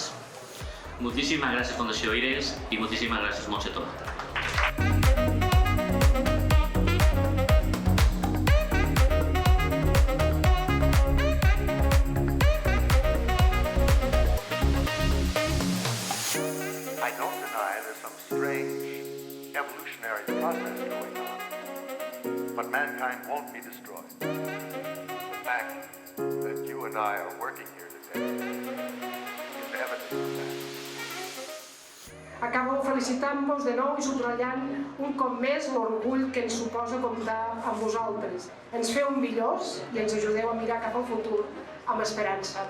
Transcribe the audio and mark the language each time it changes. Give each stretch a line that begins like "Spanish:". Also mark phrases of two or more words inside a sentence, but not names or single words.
Catalan: Moltíssimes gràcies, Fundació IRES, i moltíssimes gràcies, Montse Tor.
English: I don't deny there's some strange evolutionary process going on, but mankind won't be destroyed. The fact that you and I are working here today is evidence of that.
Catalan: Acabo felicitant-vos de nou i subratllant un cop més l'orgull que ens suposa comptar amb vosaltres. Ens feu millors i ens ajudeu a mirar cap al futur amb esperança.